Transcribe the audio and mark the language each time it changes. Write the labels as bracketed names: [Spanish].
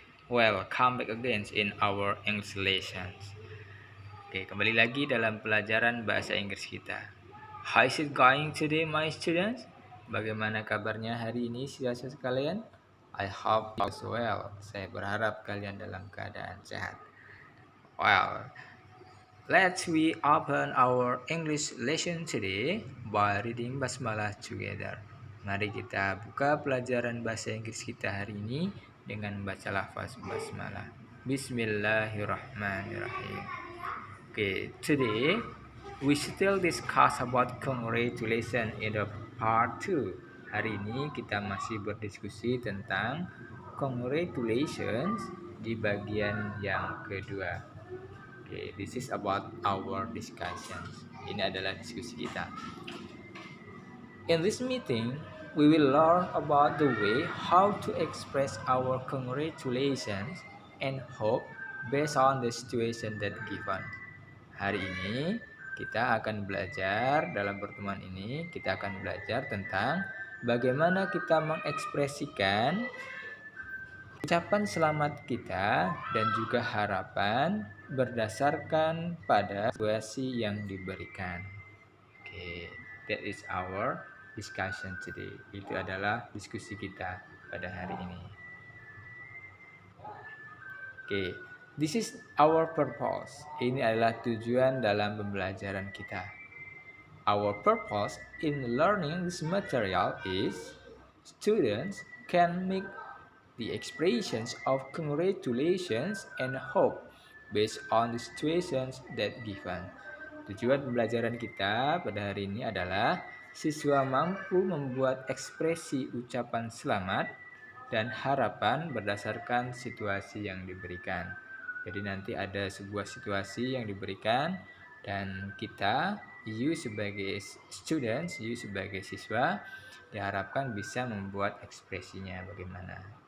[English] Welcome back again in our English lessons. [Indonesian] Oke, kembali lagi dalam pelajaran bahasa Inggris kita. [English] How is it going today, my students? [Indonesian] Bagaimana kabarnya hari ini, siswa sekalian? [English] I hope you well. [Indonesian] Saya berharap kalian dalam keadaan sehat. [English] Well, let's we open our English lesson today by reading basmalah together. [Indonesian] Mari kita buka pelajaran bahasa Inggris kita hari ini dengan membaca lafaz basmalah. [Arabic] Bismillahirrahmanirrahim. [English] Okay, today we still discuss about congratulations in the part 2. [Indonesian] Hari ini kita masih berdiskusi tentang congratulations di bagian yang kedua. [English] Okay, this is about our discussions. [Indonesian] Ini adalah diskusi kita. [English] In this meeting, we will learn about the way how to express our congratulations and hope based on the situation that given. [Indonesian] Hari ini kita akan belajar, dalam pertemuan ini kita akan belajar tentang bagaimana kita mengekspresikan ucapan selamat kita dan juga harapan berdasarkan pada situasi yang diberikan. [English] Okay, that is our discussion today. [Indonesian] Itu adalah diskusi kita pada hari ini. [English] Okay, this is our purpose. [Indonesian] Ini adalah tujuan dalam pembelajaran kita. [English] Our purpose in learning this material is students can make the expressions of congratulations and hope based on the situations that given. [Indonesian] Tujuan pembelajaran kita pada hari ini adalah siswa mampu membuat ekspresi ucapan selamat dan harapan berdasarkan situasi yang diberikan. Jadi nanti ada sebuah situasi yang diberikan dan kita, you sebagai students, you sebagai siswa diharapkan bisa membuat ekspresinya bagaimana.